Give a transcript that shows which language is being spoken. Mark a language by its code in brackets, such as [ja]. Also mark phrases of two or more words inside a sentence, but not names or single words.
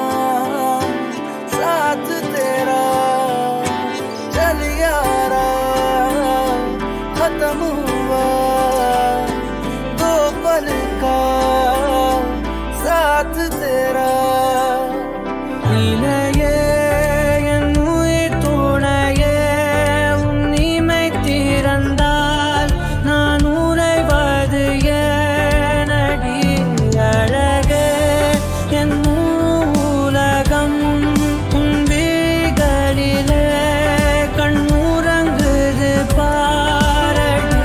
[hi] साथ तेरा चल यारा खत्म हुआ दो पल का साथ तेरा [ta] இலையே என் உயிர் துணையே உன் இமை திறந்தால் நான் உறைவது ஏனடி அழகே என் உலகம் உன் விழிகளிலே கண்ணுறங்குது பாரடி.